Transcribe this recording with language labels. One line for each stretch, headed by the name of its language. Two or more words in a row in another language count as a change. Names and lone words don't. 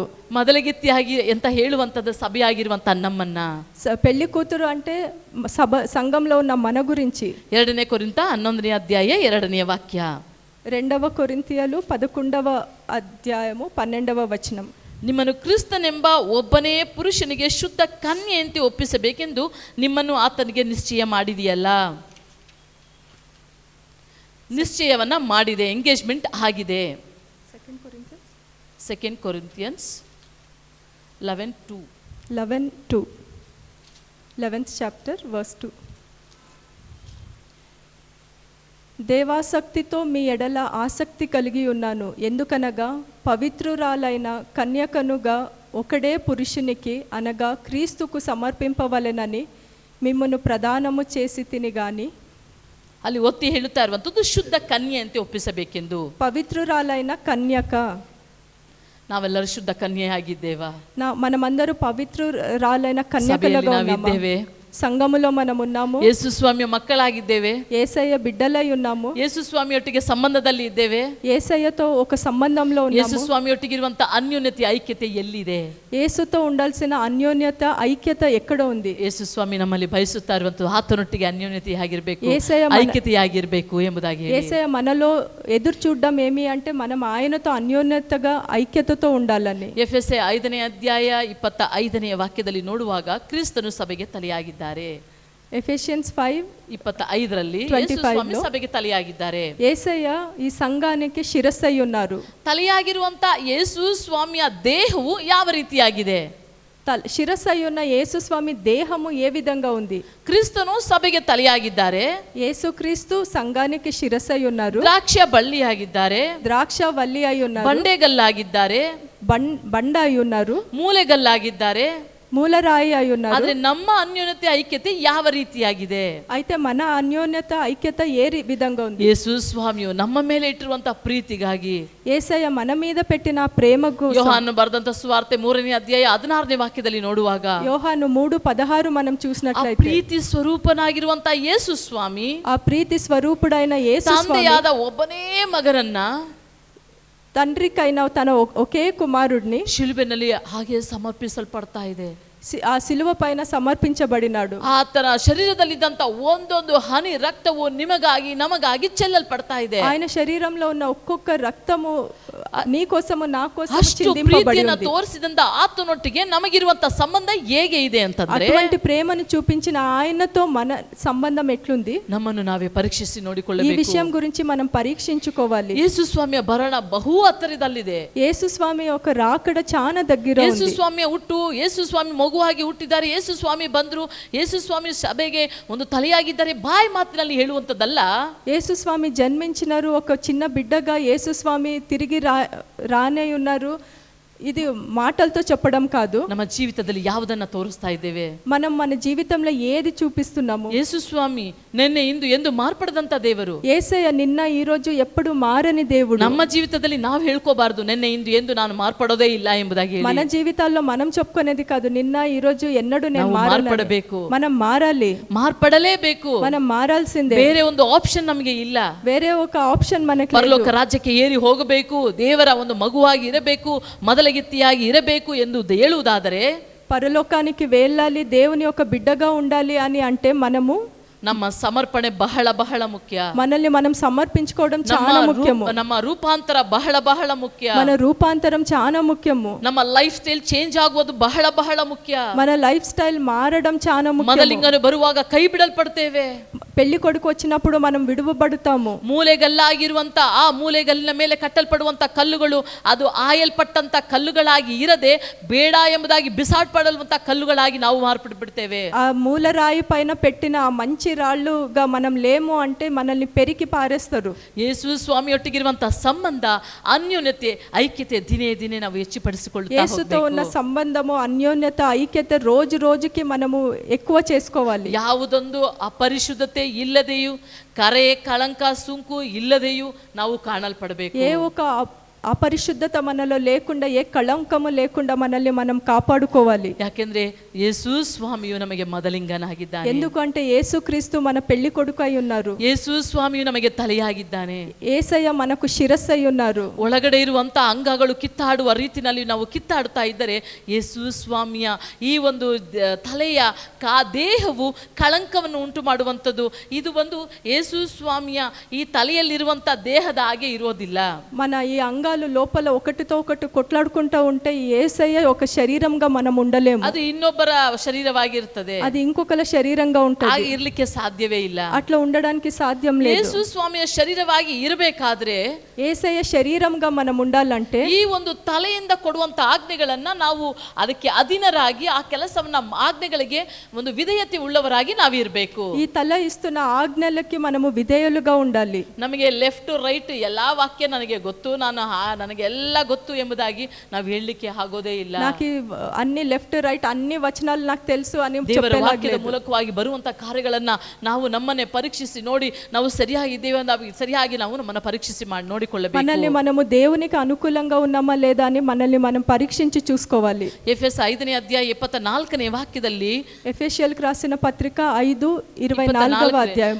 Kannada: ಮೊದಲಗಿತ್ತಿಯಾಗಿ ಅಂತ ಹೇಳುವಂಥದ್ದು ಸಭೆಯಾಗಿರುವಂತ ನಮ್ಮನ್ನ.
Telugu: పెళ్లి కూతురు అంటే సంఘంలో ఉన్న మన గురించి.
Kannada: 2 ಕೊರಿಂಥ 11ನೇ ಅಧ್ಯಾಯ 2ನೇ ವಾಕ್ಯ.
Telugu: 2 కొరింథీయులు 11వ అధ్యాయము 12వ వచనం.
Kannada: ನಿಮ್ಮನ್ನು ಕ್ರಿಸ್ತನೆಂಬ ಒಬ್ಬನೇ ಪುರುಷನಿಗೆ ಶುದ್ಧ ಕನ್ಯೆಯಂತೆ ಒಪ್ಪಿಸಬೇಕೆಂದು ನಿಮ್ಮನ್ನು ಆತನಿಗೆ ನಿಶ್ಚಯ ಮಾಡಿದೆಯಲ್ಲ. ನಿಶ್ಚಯವನ್ನ ಮಾಡಿದೆ, ಎಂಗೇಜ್ಮೆಂಟ್ ಆಗಿದೆ.
English: 2 Corinthians 11:2. 11th chapter verse 2.
Telugu: దేవాసక్తితో మీ ఎడల ఆసక్తి కలిగి ఉన్నాను, ఎందుకనగా పవిత్రురాలైన కన్యకనుగా ఒకడే పురుషునికి అనగా క్రీస్తుకు సమర్పింపవలెనని మిమ్మును ప్రదానము చేసి తిని గాని.
Kannada: ಅಲ್ಲಿ ಒತ್ತಿ ಹೇಳುತ್ತಾ ಇರುವಂಥದ್ದು ಶುದ್ಧ ಕನ್ಯೆಯಂತೆ ಒಪ್ಪಿಸಬೇಕೆಂದು.
Telugu: పవిత్రురాలైన కన్యక.
Kannada: ನಾವೆಲ್ಲರೂ ಶುದ್ಧ ಕನ್ಯೆಯಾಗಿದ್ದೇವಾ?
Telugu: మనమందరూ పవిత్రురాలైన కన్యకలుగా ఉన్నాము. సంఘములో మనం ఉన్నాము.
Kannada: ಯೇಸು ಸ್ವಾಮಿಯ ಮಕ್ಕಳಾಗಿದ್ದೇವೆ.
Telugu: యేసయ్య బిడ్డలై ఉన్నాము.
Kannada: ಯೇಸು ಸ್ವಾಮಿಯೊಟ್ಟಿಗೆ ಸಂಬಂಧದಲ್ಲಿ ಇದ್ದೇವೆ.
Telugu: యేసయ్యతో ఒక సంబంధంలో ఉన్నాము.
Kannada: ಯೇಸು ಸ್ವಾಮಿಯೊಟ್ಟಿಗೆ ಇರುವಂತ ಅನ್ಯೋನ್ಯತೆ, ಐಕ್ಯತೆ ಎಲ್ಲಿದೆ?
Telugu: యేసుతో ఉండాల్సిన అన్యోన్యత, ఐక్యత ఎక్కడ ఉంది?
Kannada: ಯೇಸು ಸ್ವಾಮಿ ನಮ್ಮಲ್ಲಿ ಬಯಸುತ್ತಾ ಇರುವಂತ ಆತನೊಟ್ಟಿಗೆ ಅನ್ಯೋನ್ಯತೆಯಾಗಿರ್ಬೇಕು,
Telugu: యేసయ్య
Kannada: ಐಕ್ಯತೆಯಾಗಿರ್ಬೇಕು ಎಂಬುದಾಗಿ.
Telugu: యేసయ్య మనలో ఎదురు చూడడం ఏమి అంటే మనం ఆయనతో అన్యోన్యతగా ఐక్యతతో ఉండాలని.
Kannada: ಎಫೆಸ 5ನೇ ಅಧ್ಯಾಯ 25ನೇ ವಾಕ್ಯದಲ್ಲಿ ನೋಡುವಾಗ ಕ್ರಿಸ್ತನು ಸಭೆಗೆ ತಲೆಯಾಗಿದ್ದಾರೆ. ಎಫೆಷಿಯನ್ಸ್ 5 25ರಲ್ಲಿ 25 ಯೇಸು ಸ್ವಾಮಿ ಸಭೆಗೆ ತಲೆಯಾಗಿದ್ದಾರೆ.
Telugu: యేసయ్య ఈ సంఘానికి శిరస్సై ఉన్నారు.
Kannada: ತಲೆಯಾಗಿರುವಂತ ಯೇಸು ಸ್ವಾಮಿಯ ದೇಹವು ಯಾವ ರೀತಿಯಾಗಿದೆ?
Telugu: శిరస్సై ఉన్న యేసు స్వామి దేహము ఏ విధంగా ఉంది?
Kannada: ಕ್ರಿಸ್ತನು ಸಭೆಗೆ ತಲೆಯಾಗಿದ್ದಾರೆ.
Telugu: యేసుక్రీస్తు సంఘానికి శిరస్సై ఉన్నారు.
Kannada: ದ್ರಾಕ್ಷ ಬಳ್ಳಿಯಾಗಿದ್ದಾರೆ.
Telugu: ద్రాక్ష వల్లి అయి ఉన్నారు.
Kannada: ಬಂಡೆಗಲ್ಲಾಗಿದ್ದಾರೆ.
Telugu: బండ అయి ఉన్నారు.
Kannada: ಮೂಲೆಗಲ್ಲಾಗಿದ್ದಾರೆ.
Telugu: మూలరాయి అయి ఉన్నారు.
Kannada: ಆದ್ರೆ ನಮ್ಮ ಅನ್ಯೋನ್ಯತೆ ಐಕ್ಯತೆ ಯಾವ ರೀತಿಯಾಗಿದೆ?
Telugu: అయితే మన అన్యోన్యత ఐక్యత ఏ విధంగా ఉంది?
Kannada: ಯೇಸು ಸ್ವಾಮಿಯು ನಮ್ಮ ಮೇಲೆ ಇಟ್ಟಿರುವಂತ ಪ್ರೀತಿಗಾಗಿ,
Telugu: యేసయ్య మన మీద పెట్టిన ప్రేమకు,
Kannada: ಯೋಹಾನನು ಬರೆದಂತ ಸುವಾರ್ತೆ 3ನೇ ಅಧ್ಯಾಯ 16ನೇ ವಾಕ್ಯದಲ್ಲಿ ನೋಡುವಾಗ
Telugu: యోహాను 3:16 మనం
Kannada: ಆ
Telugu: చూసినట్లయితే
Kannada: ಪ್ರೀತಿ ಸ್ವರೂಪನಾಗಿರುವಂತ ಯೇಸು ಸ್ವಾಮಿ
Telugu: ఆ ప్రీతి స్వరూపుడైన యేసు స్వామి
Kannada: ತಂದೆಯಾದ ಒಬ್ಬನೇ ಮಗನನ್ನ
Telugu: తండ్రికైన తన ఒకే కుమారుడిని
Kannada: ಶಿಲುಬೆನಲ್ಲಿ ಹಾಗೆ ಸಮರ್ಪಿಸಲ್ಪಡ್ತಾ ಇದೆ.
Telugu: ఆ శిలువ పైన సమర్పించబడినాడు.
Kannada: ಆತನ ಶರೀರದಲ್ಲಿದ್ದಂತ ಒಂದೊಂದು ಹನಿ ರಕ್ತವು ನಿಮಗಾಗಿ ನಮಗಾಗಿ ಚೆಲ್ಲಲ್ಪಡ್ತಾ ಇದೆ.
Telugu: ఆయన శరీరంలో ఉన్న ఒక్కొక్క రక్తము నీ కోసము నా కోసము
Kannada: ಅಷ್ಟು
Telugu: చిందింపబడి
Kannada: ಪ್ರೀತಿಯನ್ನ
Telugu: ఉంది.
Kannada: ತೋರಿಸಿದಂತ ಆತನೊಟ್ಟಿಗೆ ನಮಗಿರುವಂತ ಸಂಬಂಧ ಹೇಗೆ ಇದೆ ಅಂತಂದ್ರೆ,
Telugu: అటువంటి ప్రేమను చూపించిన ఆయనతో మన సంబంధం ఎట్లుంది?
Kannada: ನಮ್ಮನ್ನು ನಾವೇ ಪರೀಕ್ಷಿಸಿ
Telugu: ఈ
Kannada: ನೋಡಿಕೊಳ್ಳಬೇಕು.
Telugu: విషయం గురించి మనం పరీక్షించుకోవాలి.
Kannada: ಯೇಸು ಸ್ವಾಮಿಯ ಬರಣ ಬಹು ಹತ್ತಿರದಲ್ಲಿದೆ.
Telugu: యేసు స్వామి యొక్క రాకడ చాలా దగ్గర
Kannada: ಯೇಸು
Telugu: ఉంది.
Kannada: ಸ್ವಾಮಿಯ ಹುಟ್ಟು, ಯೇಸು ಸ್ವಾಮಿ ಮಗುವಾಗಿ ಹುಟ್ಟಿದ್ದಾರೆ, ಯೇಸು ಸ್ವಾಮಿ ಬಂದ್ರು, ಯೇಸು ಸ್ವಾಮಿ ಸಭೆಗೆ ಒಂದು ತಲೆಯಾಗಿದ್ದಾರೆ, ಬಾಯಿ ಮಾತಿನಲ್ಲಿ ಹೇಳುವಂತದ್ದಲ್ಲ.
Telugu: యేసు స్వామి జన్మించినారు, ఒక చిన్న బిడ్డగా యేసు స్వామి తిరిగి రానే ఉన్నారు. ఇది మాటలతో చెప్పడం కాదు.
Kannada: ನಮ್ಮ ಜೀವಿತದಲ್ಲಿ ಯಾವುದನ್ನ ತೋರಿಸ್ತಾ ಇದ್ದೇವೆ?
Telugu: మనం మన జీవితంలో ఏది చూపిస్తున్నాము?
Kannada: ಯೇಸು ಸ್ವಾಮಿ ನಿನ್ನೆ ಇಂದು ಎಂದು ಮಾರ್ಪಡದಂತ ದೇವರು.
Telugu: యేసయ్య నిన్న ఈ రోజు ఎప్పుడు మారని దేవుడు.
Kannada: ನಮ್ಮ ಜೀವಿತದಲ್ಲಿ ನಾವು ಹೇಳ್ಕೋಬಾರ್ದು ನಿನ್ನೆ ಇಂದು ಎಂದು ನಾನು ಮಾರ್ಪಡೋದೇ ಇಲ್ಲ ಎಂಬುದಾಗಿ ಹೇಳಿ.
Telugu: మన జీవితాల్లో మనం చెప్పుకునేది కాదు, నిన్న ఈ రోజు ఎన్నడూ నేను
Kannada: ಮಾರ್ಪಡಬೇಕು.
Telugu: మనం మారాలి,
Kannada: ಮಾರ್ಪಡಲೇಬೇಕು.
Telugu: మనం మారాల్సిందే.
Kannada: ಬೇರೆ ಒಂದು ಆಪ್ಷನ್ ನಮಗೆ ಇಲ್ಲ.
Telugu: వేరే ఒక ఆప్షన్ మనకి లేదు.
Kannada: ಪರಲೋಕ ರಾಜ್ಯಕ್ಕೆ ಏರಿ ಹೋಗಬೇಕು, ದೇವರ ಒಂದು ಮಗುವಾಗಿ ಇರಬೇಕು, ಮೊದಲಗಿತ್ತಿಯಾಗಿ ಇರಬೇಕು ಎಂದು ಹೇಳುವುದಾದರೆ,
Telugu: పరలోకానికి వెళ్ళాలి, దేవుని యొక్క బిడ్డగా ఉండాలి అని అంటే మనము
Kannada: ನಮ್ಮ ಸಮರ್ಪಣೆ ಬಹಳ ಬಹಳ ಮುಖ್ಯ.
Telugu: మనల్ని మనం సమర్పించుకోవడం చాలా ముఖ్యము.
Kannada: ನಮ್ಮ ರೂಪಾಂತರ ಬಹಳ ಬಹಳ ಮುಖ್ಯ.
Telugu: మన రూపాంతరం చాలా ముఖ్యము.
Kannada: ನಮ್ಮ
English: life style change
Kannada: ಆಗುವುದು ಬಹಳ ಬಹಳ ಮುಖ್ಯ.
Telugu: మన
English: life style
Telugu: మారడం చాలా ముఖ్యం.
Kannada: ಮೊದಲಿಂಗನು ಬರುವಾಗ ಕೈ ಬಿಡಲ್ಪಡ್ತೇವೆ.
Telugu: పెళ్లి కొడుకు వచ్చినప్పుడు మనం విడువబడతాము.
Kannada: ಮೂಲೆಗಲ್ಲಾಗಿರುವಂತ ಆ ಮೂಲೆಗಲ್ಲಿನ ಮೇಲೆ ಕಟ್ಟಲ್ಪಡುವಂತ ಕಲ್ಲುಗಳು ಅದು ಆಯಲ್ಪಟ್ಟಂತ ಕಲ್ಲುಗಳಾಗಿ ಇರದೆ ಬೇಡ ಎಂಬುದಾಗಿ ಬಿಸಾಡ್ಪಡುವಂತ ಕಲ್ಲುಗಳಾಗಿ ನಾವು ಮಾರ್ಪಡ್ಬಿಡ್ತೇವೆ.
Telugu: ఆ మూలరాయి పైన పెట్టిన ఆ మంచి రాళ్ళుగా మనం లేము అంటే మనల్ని పెరికి పారేస్తారు.
Kannada: ಯೇಸು ಸ್ವಾಮಿಯೊಟ್ಟಿಗಿರುವಂತ ಸಂಬಂಧ, ಅನ್ಯೋನ್ಯತೆ, ಐಕ್ಯತೆ ದಿನೇ ದಿನೇ ನಾವು ಹೆಚ್ಚಿಪಡಿಸಿಕೊಳ್ಳುತ್ತಾ
Telugu: యేసుతో ఉన్న
Kannada: ಹೋಗಬೇಕು.
Telugu: సంబంధము, అన్యోన్యత, ఐక్యత రోజు రోజుకి మనము ఎక్కువ చేసుకోవాలి.
Kannada: ಯಾವುದೊಂದು ಅಪರಿಶುದ್ಧತೆ ಇಲ್ಲದೆಯೂ, ಕರೆ ಕಳಂಕ ಸುಂಕು ಇಲ್ಲದೆಯೂ ನಾವು ಕಾಣಲ್ಪಡಬೇಕು.
Telugu: ఏ ఒక అపరిశుద్ధత మనలో లేకుండా, ఏ కళంకము లేకుండా మనల్ని మనం కాపాడుకోవాలి.
Kannada: ಯಾಕೆಂದ್ರೆ ಯೇಸು ಸ್ವಾಮಿಯು ನಮಗೆ ಮೊದಲಿಂಗನಾಗಿದ್ದಾನೆ.
Telugu: ఎందుకంటే యేసుక్రీస్తు మన పెళ్లి కొడుకు అయి ఉన్నారు.
Kannada: ಯೇಸು ಸ್ವಾಮಿಯು ನಮಗೆ ತಲೆಯಾಗಿದ್ದಾನೆ.
Telugu: యేసయ్య మనకు శిరస్సు అయి ఉన్నారు.
Kannada: ಒಳಗಡೆ ಇರುವಂತ ಅಂಗಗಳು ಕಿತ್ತಾಡುವ ರೀತಿನಲ್ಲಿ ನಾವು ಕಿತ್ತಾಡುತ್ತಾ ಇದ್ದರೆ, ಯೇಸು ಸ್ವಾಮಿಯ ಈ ಒಂದು ತಲೆಯ ದೇಹವು ಕಳಂಕವನ್ನು ಉಂಟು ಮಾಡುವಂಥದ್ದು. ಇದು ಒಂದು ಯೇಸು ಸ್ವಾಮಿಯ ಈ ತಲೆಯಲ್ಲಿರುವಂತ ದೇಹದ ಹಾಗೆ ಇರೋದಿಲ್ಲ.
Telugu: మన ఈ అంగాలు లోపల ఒకటితో ఒకటి కొట్లాడుకుంటూ ఉంటే యేసయ్య ఒక శరీరంగా మనం ఉండలేము.
Kannada: ಅದು ಇನ್ನೊಬ್ಬರ ಶರೀರವಾಗಿರುತ್ತದೆ.
Telugu: అది ఇంకొకల శరీరంగా ఉంటుంది.
Kannada: ಹಾಗೆ ಇರ್ಲಿಕ್ಕೆ ಸಾಧ್ಯವೇ ಇಲ್ಲ.
Telugu: అట్లా ఉండడానికి సాధ్యం లేదు.
Kannada: ಯೇಸು ಸ್ವಾಮಿಯ ಶರೀರವಾಗಿ ಇರಬೇಕಾದ್ರೆ,
Telugu: యేసయ్య శరీరంగా మనం ఉండాలంటే
Kannada: ಈ ಒಂದು ತಲೆಯಿಂದ ಕೊಡುವಂತ ಆಜ್ಞೆಗಳನ್ನ ನಾವು ಅದಕ್ಕೆ ಅಧೀನರಾಗಿ ಆ ಕೆಲಸವನ್ನ ಆಜ್ಞೆಗಳಿಗೆ ಒಂದು ವಿಧೇಯತೆ ಉಳ್ಳವರಾಗಿ ನಾವಿರಬೇಕು.
Telugu: ఈ తల ఇస్తున్న ఆజ్ఞలకి మనము విధేయులుగా ఉండాలి.
Kannada: ನಮಗೆ
English: left right
Kannada: ಎಲ್ಲಾ ವಾಕ್ಯ ನನಗೆ ಗೊತ್ತು, ನನಗೆ ಎಲ್ಲ ಗೊತ್ತು ಎಂಬುದಾಗಿ ನಾವು ಹೇಳಲಿಕ್ಕೆ ಆಗೋದೇ ಇಲ್ಲ.
Telugu: నాకు అన్ని
English: left right
Telugu: అన్ని వచనాలు నాకు తెలుసు అని
Kannada: ದೇವರ ವಾಕ್ಯದ
Telugu: చెప్పేలాగలేదు.
Kannada: ಮೂಲಕವಾಗಿ ಬರುವಂತ ಕಾರ್ಯಗಳನ್ನ ನಾವು ನಮ್ಮನ್ನೇ ಪರೀಕ್ಷಿಸಿ ನೋಡಿ, ನಾವು ಸರಿಯಾಗಿದ್ದೇವೆ ಸರಿಯಾಗಿ ನಾವು ನಮ್ಮನ್ನ ಪರೀಕ್ಷಿಸಿ ಮಾಡಿ ನೋಡಿಕೊಳ್ಳಬೇಕು.
Telugu: మనల్ని మనము దేవునికి అనుకూలంగా ఉన్నామా లేదా అని మనల్ని మనం పరీక్షించి చూసుకోవాలి.
Kannada: ಎಫೆಸ 5ನೇ ಅಧ್ಯಾಯ 24ನೇ ವಾಕ್ಯದಲ್ಲಿ,
Telugu: ఎఫెసీయులకు రాసిన పత్రిక 5:24వ అధ్యాయం